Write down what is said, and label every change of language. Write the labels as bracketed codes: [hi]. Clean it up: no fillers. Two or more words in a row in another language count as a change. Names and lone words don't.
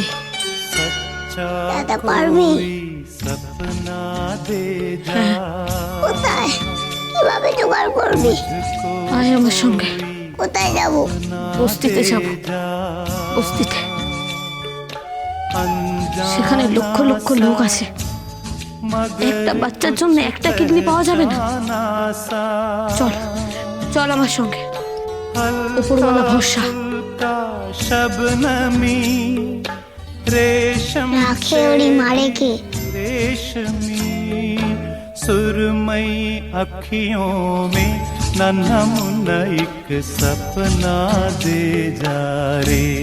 [bn] দাদা পারবি? [hi] सपना दे जा। [bn] কোথায়? কিভাবে জোগাড় করবি? আয় আমার সঙ্গে, কোথায় যাব? বস্তিতে যাব। বস্তিতে সেখানে লক্ষ লক্ষ লোক আছে। একটা বাচ্চার জন্য একটা কিডনি পাওয়া যাবে না। চল চল আমার সঙ্গে, উপরওয়ালা ভরসা। [hi] शबनमी रेशम [bn] রাখে ওরি মারে কে? [hi] रेशमी सुरमई अखियों में नन्हा मुन्ना एक सपना दे जा रे।